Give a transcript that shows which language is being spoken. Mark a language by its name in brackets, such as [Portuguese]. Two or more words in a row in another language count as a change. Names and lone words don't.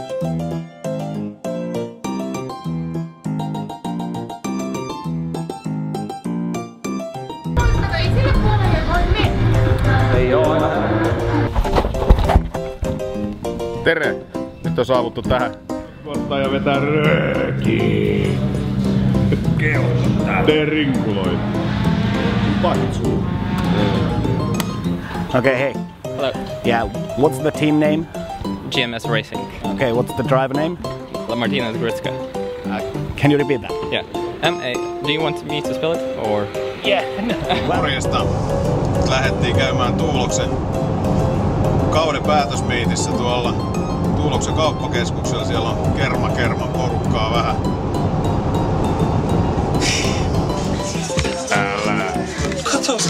[Finnish] Ei oo aina. Tere! Nyt on saavuttu tähän. Kottaja vetää röökiin. Kehottaa. Tee rinkuloita. Patsuu. [English] Okay, hey. Hello. Yeah, what's the team name? GMS Racing. Okay, what's the driver name? Martinez Gritska. Can you repeat that? Yeah. Do you want me to spell it or? Yeah. [Finnish] Morjesta. Lähdettiin käymään Tuuloksen kauden päätösmeitissä tuolla Tuuloksen kauppakeskuksella. Siellä on kerman porukkaa vähän. Katos!